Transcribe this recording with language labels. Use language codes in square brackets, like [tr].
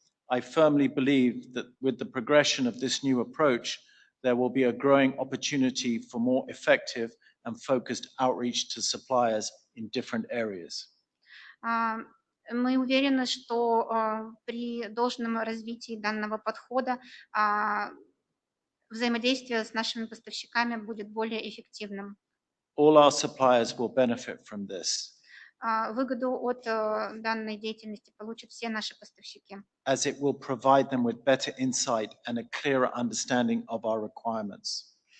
[en] I firmly believe that with the progression of this new approach, there will be a growing opportunity for more effective and focused outreach to suppliers in different areas. [ru] Мы уверены, что при должном развитии данного подхода взаимодействие с нашими поставщиками будет более эффективным. [en] All our suppliers will benefit from this. [ru] Выгоду от данной деятельности получат все наши поставщики. [en] As it will provide them with better insight and a clearer understanding of our requirements.